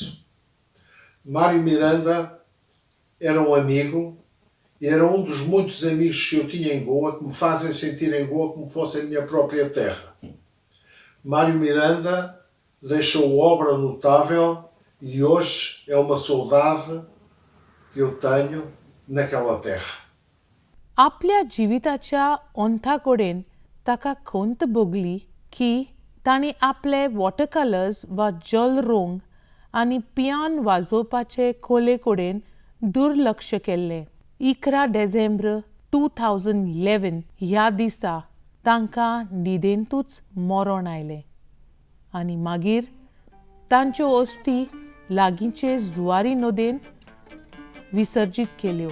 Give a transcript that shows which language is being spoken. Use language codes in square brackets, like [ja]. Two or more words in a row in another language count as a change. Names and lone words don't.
[pt] Mário Miranda era um amigo e era um dos muitos amigos que eu tinha em Goa que me fazem sentir em Goa como fosse a minha própria terra. Mário Miranda deixou obra notável e hoje é uma saudade que eu tenho naquela terra. [kok] आपल्या जिविताच्या अंताकडेन ताका खंत भोगली की तांणी आपले [en] water colours [kok] वा जल रोंग आनी पियान वाजोवपाचे कले कडेन दुर्लक्ष केल्लें. 11 डिसेंबर 2011 ह्या दिसा तांकां न्हिदेंतूच मरण आयलें आनी मागीर तांच्यो अस्थी लागींचे जुवारी नदयेन विसर्जीत केल्यो.